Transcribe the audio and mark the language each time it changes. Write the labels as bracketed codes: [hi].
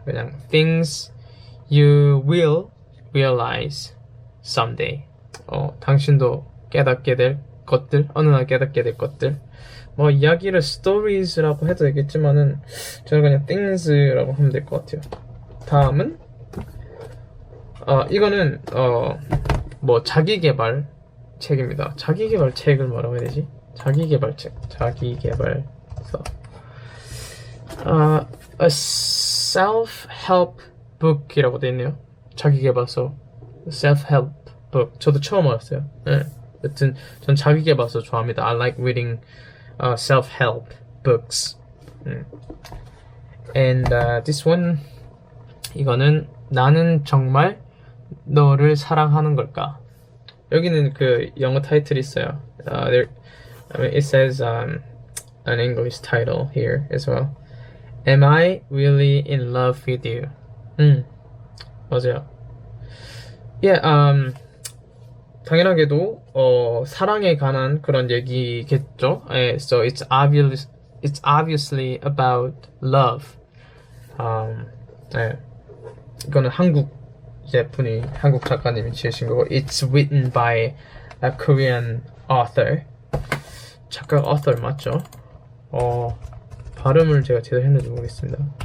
[ko] 그냥 [en] things you will realize someday. [ko] 당신도 깨닫게 될 것들, 어느 날 깨닫게 될 것들. 뭐 이야기를 stories라고 해도 되겠지만은 저는 그냥 things라고 하면 될 것 같아요. 다음은 이거는 뭐 자기계발 책입니다. 자기계발 책을 뭐라고 해야 되지? 자기계발책, 자기계발서. A self-help book이라고 돼 있네요. 자기계발서, self-help book. 저도 처음 알았어요. 네. 여튼 전 자기계발서 좋아합니다. [en] I like reading self-help books. And this one, [ko] 이거는 나는 정말 너를 사랑하는 걸까? 여기는 그 영어 타이틀이 있어요. [en] It says an English title here as well. Am I really in love with you? [ko] 맞아요. Yeah, 당연하게도 사랑에 관한 그런 얘기겠죠. [en] So it's obviously about love. [ko] 이거는 한국 작가님이 지으신 거고, [en] it's written by a Korean author. [ko] 작가 author 맞죠? 발음을 제가 제대로 했는지 모르겠습니다.